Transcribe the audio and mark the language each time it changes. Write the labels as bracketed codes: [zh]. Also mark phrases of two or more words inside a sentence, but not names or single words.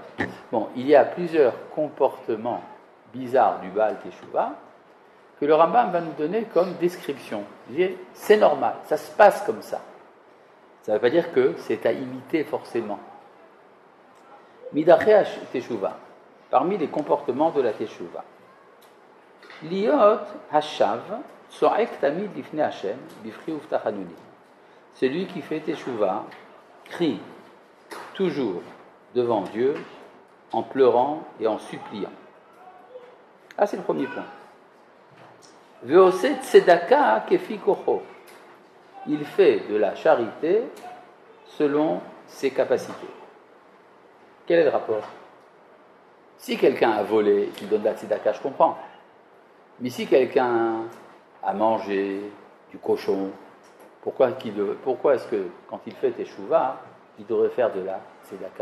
[fr] Bon, il y a plusieurs comportements bizarres du Baal teshuva que le Rambam va nous donner comme description. Il dit, c'est normal, ça se passe comme ça. Ça ne veut pas dire que c'est à imiter forcément. [he] מדרכי תשובה, [fr] parmi les comportements de la teshuva. [he] להיות השב צועק תמיד לפני השם בבכי ובתחנונים. [fr] Celui qui fait teshuva crie toujours devant Dieu en pleurant et en suppliant. Ah, c'est le premier point. [he] ועושה צדקה כפי כחו. [fr] Il fait de la charité selon ses capacités. Quel est le rapport? Si quelqu'un a volé, qu'il donne de la tzedaka, je comprends. Mais si quelqu'un a mangé du cochon, pourquoi est-ce que quand il fait teshuva, il devrait faire de la tzedaka?